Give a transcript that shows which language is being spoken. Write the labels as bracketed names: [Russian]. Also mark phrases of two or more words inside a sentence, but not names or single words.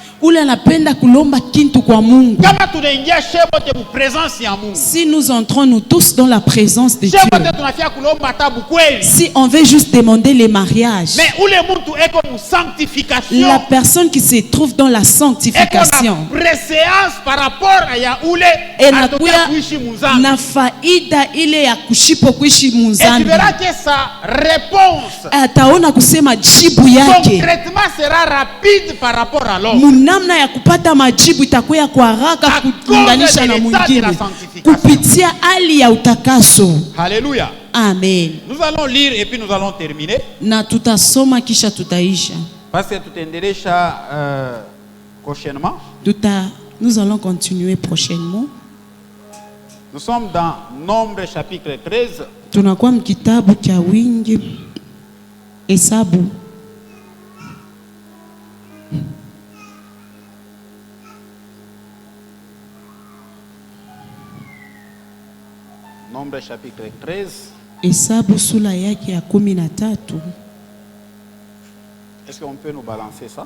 [French] Si nous entrons nous tous dans la présence de Dieu, si on veut juste demander les mariages, la personne qui se trouve dans la sanctification [Swahili] na faida ile ya kushipo kuishi munzani, [French] et tu verras que sa réponse [Swahili] ataona kusema jibu yake [French] sera rapide par rapport à l'autre. [Swahili] Munamna ya kupata majibu itakuwa kwa haraka kulinganisha na mwingine kupitia hali ya utakaso. Alléluia. Amen. [French] Nous allons lire et puis nous allons terminer. [Swahili] Na tutasoma kisha tutaisha. [French] Parce que tutaendelesha prochainement. Nous allons continuer prochainement. Nous sommes dans Nombre chapitre 13. [Swahili] Tunakuwa mkitabu cha wingi Hesabu. [French] Nombre chapitre 13. [Swahili] Hesabu sura yake ya 13. [French] Est-ce qu'on peut nous balancer ça?